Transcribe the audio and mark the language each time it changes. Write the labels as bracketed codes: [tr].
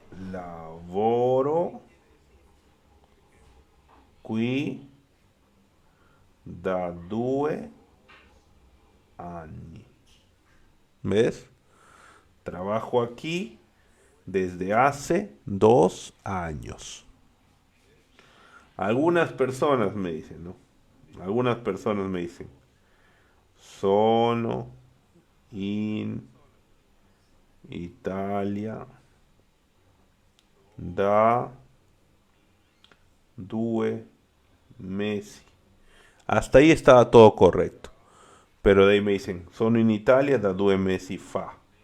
[it] Lavoro qui da 2 anni. [es] ¿Ves? Trabajo aquí desde hace 2 años. Algunas personas me dicen, ¿no? Algunas personas me dicen, [it] sono in Italia da 2 mesi. [es] Hasta ahí estaba todo correcto. Pero de ahí me dicen, [it] sono in Italia da 2 mesi fa.